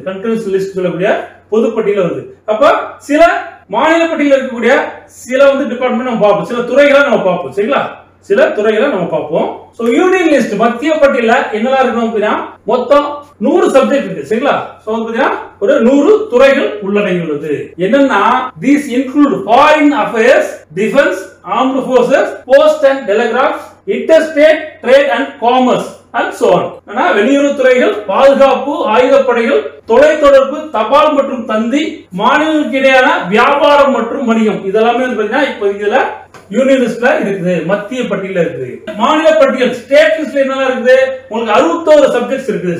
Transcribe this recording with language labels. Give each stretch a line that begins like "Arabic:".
Tamil: Concurrent list சொல்லக்கூடிய பொது பட்டியல்ல வருது. அப்ப சில மாநில பட்டியலில் இருக்கக்கூடிய சில வந்து டிபார்ட்மெண்ட் நம்ம பார்ப்போம், சில துறைகளை நம்ம பார்ப்போம். சரிங்களா? சில துறைகளை நம்ம பார்ப்போம். சோ யூனியன் லிஸ்ட் மத்திய பட்டியல்ல என்னலாம் இருக்கணும் அப்படின்னா மொத்தம் 100 சப்ஜெக்ட் இருக்கு. சரிங்களா? சோ வந்து ஒரு 100 துறைகள் உள்ளடங்கியுள்ளது. என்னன்னா
English: these include foreign affairs, defense, armed forces, post and telegraph, interstate trade and commerce and so on.
Tamil: வெளியுறவு துறைகள், பாதுகாப்பு, ஆயுதப்படைகள், தொலைத்தொடர்பு, தபால் மற்றும் தந்தி, மாநிலங்களுக்கு இடையான வியாபாரம் மற்றும் வணிகம் இதெல்லாமே வந்து பாத்தீங்கன்னா இப்போ இதுல யூனியன் லிஸ்ட்ல இருக்குது, மத்திய பட்டியல்ல இருக்குது. மாநில பட்டியல் ஸ்டேட் லிஸ்ட்ல என்னெல்லாம் இருக்குது? உங்களுக்கு 61 சப்ஜெக்ட்ஸ் இருக்குது.